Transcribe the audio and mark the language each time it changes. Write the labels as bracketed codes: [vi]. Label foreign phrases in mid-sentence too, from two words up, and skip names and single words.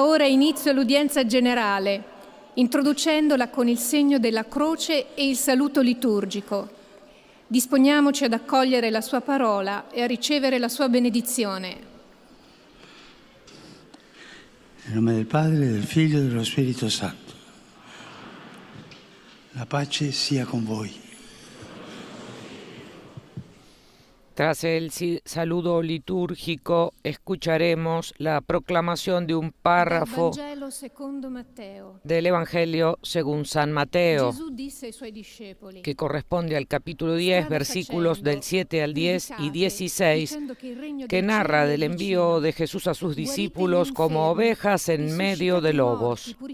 [it] ora inizio all'udienza generale, introducendola con il segno della croce e il saluto liturgico. Disponiamoci ad accogliere la sua parola e a ricevere la sua benedizione. Nel nome del Padre, del Figlio e dello Spirito Santo. La pace sia con voi. [es] Tras el saludo litúrgico, escucharemos la proclamación de un párrafo del Evangelio según San Mateo, que corresponde al capítulo 10, versículos del 7 al 10 y 16, que narra del envío de Jesús a sus discípulos como ovejas en medio de lobos.